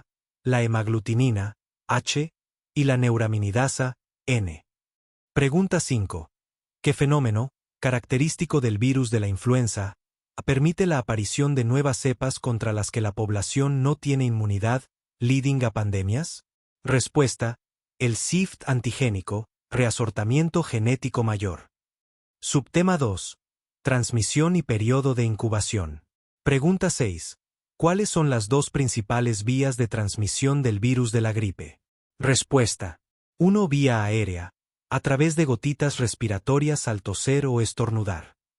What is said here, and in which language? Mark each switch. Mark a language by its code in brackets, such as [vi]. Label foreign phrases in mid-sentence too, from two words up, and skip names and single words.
[es] La hemaglutinina, H, y la neuraminidasa, N. Pregunta 5. ¿Qué fenómeno, característico del virus de la influenza, permite la aparición de nuevas cepas contra las que la población no tiene inmunidad, leading a pandemias? Respuesta. El SIFT antigénico, reasortamiento genético mayor. Subtema 2. Transmisión y periodo de incubación. Pregunta 6. ¿Cuáles son las 2 principales vías de transmisión del virus de la gripe? Respuesta. 1. Vía aérea, a través de gotitas respiratorias al toser o estornudar.